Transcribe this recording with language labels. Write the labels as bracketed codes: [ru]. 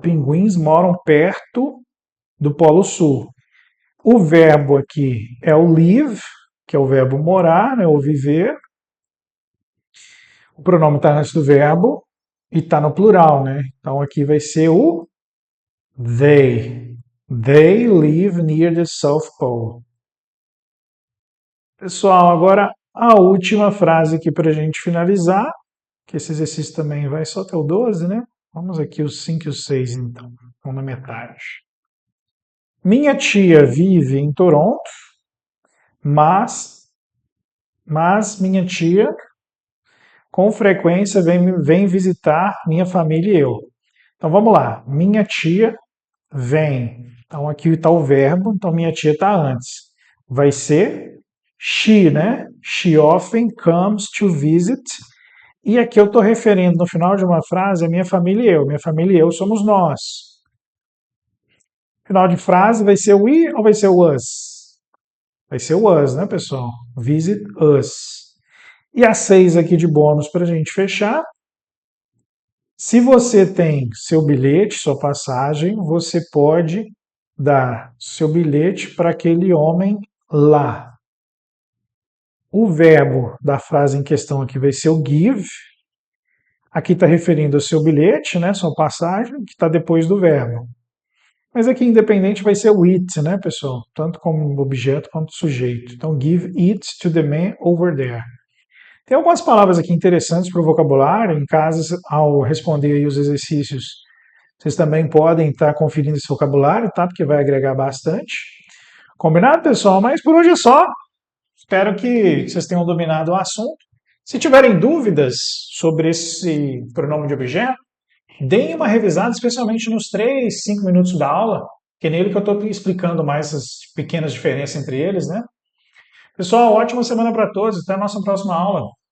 [pt] Pinguins moram perto do Polo Sul. O verbo aqui é o live, que é o verbo morar, né, ou viver. O pronome está antes do verbo e está no plural, né? Então aqui vai ser o they. [en] They live near the South Pole. [pt] Pessoal, agora a última frase aqui para a gente finalizar, que esse exercício também vai só até o 12, né? Vamos aqui os 5 e os 6, então. Vão na metade. Minha tia vive em Toronto, mas minha tia com frequência vem visitar minha família e eu. Então vamos lá. Minha tia vem. Então aqui está o verbo, então minha tia está antes. Vai ser she, né? [en] She often comes to visit. [pt] E aqui eu estou referindo no final de uma frase a minha família e eu. Minha família e eu somos nós. Final de frase vai ser we ou vai ser o us? Vai ser o us, né, pessoal? Visit us. E a 6 aqui de bônus para a gente fechar. Se você tem seu bilhete, sua passagem, você pode dar seu bilhete para aquele homem lá. O verbo da frase em questão aqui vai ser o give. Aqui está referindo ao seu bilhete, né, sua passagem, que está depois do verbo. Mas aqui independente vai ser o it, né, pessoal? Tanto como objeto quanto sujeito. [en] Então, give it to the man over there. [pt] Tem algumas palavras aqui interessantes para o vocabulário. Em casa, ao responder aí os exercícios, vocês também podem estar conferindo esse vocabulário, tá? Porque vai agregar bastante. Combinado, pessoal? Mas por hoje é só. Espero que vocês tenham dominado o assunto. Se tiverem dúvidas sobre esse pronome de objeto, deem uma revisada, especialmente nos 3, 5 minutos da aula, que é nele que eu estou explicando mais as pequenas diferenças entre eles, né? Pessoal, ótima semana para todos. Até a nossa próxima aula.